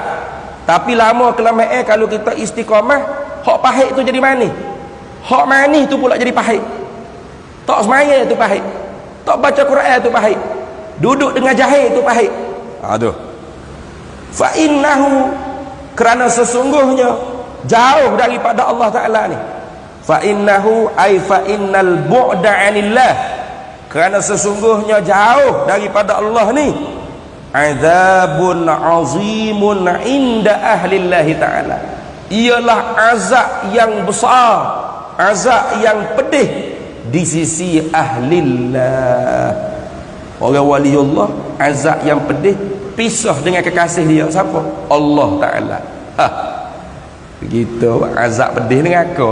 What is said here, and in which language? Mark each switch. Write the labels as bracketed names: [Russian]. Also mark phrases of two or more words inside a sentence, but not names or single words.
[Malay] Tapi lama kelamaan kalau kita istiqamah, hak pahit tu jadi manis. Hak manis tu pula jadi pahit. Tak semaya tu pahit. Tak baca Quran tu pahit. Duduk dengan jahil tu pahit. Tu. [Arabic] فإنه, [Malay] kerana sesungguhnya jauh daripada Allah Taala ni. [Arabic] فإنه أي فإن البعد عن الله, [Malay] kerana sesungguhnya jauh daripada Allah ni [Arabic] عذاب عظيم عند أهل الله تعالى, [Malay] ialah azab yang besar, azab yang pedih di sisi ahlillah. Orang waliullah azab yang pedih, pisah dengan kekasih dia siapa? Allah Ta'ala. Begitu azab pedih dengan aku.